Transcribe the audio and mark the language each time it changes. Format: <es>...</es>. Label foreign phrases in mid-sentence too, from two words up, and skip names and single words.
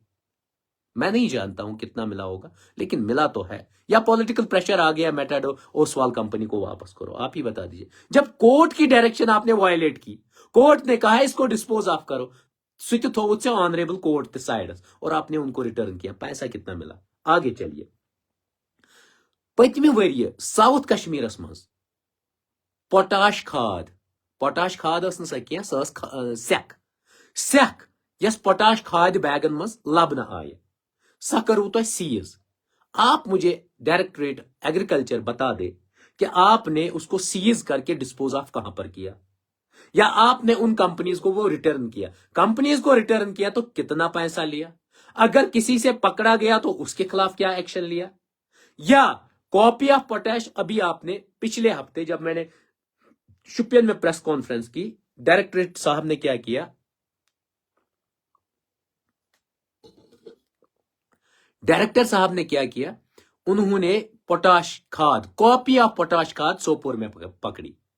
<hi>मैं नहीं जानता हूं कितना मिला होगा, लेकिन मिला तो है। या</hi> <en>political pressure</en> <hi>आ गया मेटाडो ओसवाल कंपनी को वापस करो, आप ही बता दीजिए। जब कोर्ट की डायरेक्शन आपने वायलेट की, कोर्ट ने कहा इसको</hi> <en>dispose of</en> <hi>करो,</hi> <en>say honourable court said,</en> <hi>और आपने उनको रिटर्न किया, पैसा कितना मिला? आगे चलिए।</hi> <ks>पतमे वरिये साउथ कश्मीरस मज पोटाश खाद सेक सेक यस पोटाश खाद बैगन मज लबन आय, सा करू तो सीज।</ks> <hi>आप मुझे</hi> <en>directorate agriculture</en> <hi>बता दे कि आपने उसको सीज करके</hi> <en>dispose of</en> <hi>कहां पर किया, या आपने उन कंपनीज को वो रिटर्न किया। कंपनीज को रिटर्न किया तो कितना पैसा लिया, अगर किसी से पकड़ा गया तो उसके खिलाफ क्या एक्शन लिया, या</hi> <en>copy of potash</en> <hi>अभी आपने पिछले हफ्ते जब मैंने शुपियन में</hi> <en>press conference</en> <hi>की, डायरेक्टरेट साहब ने क्या किया, डायरेक्टर साहब ने क्या किया, उन्होंने पोटाश खाद,</hi> <en>copy of potash</en> <hi>खाद सोपोर में पकड़ी।</hi>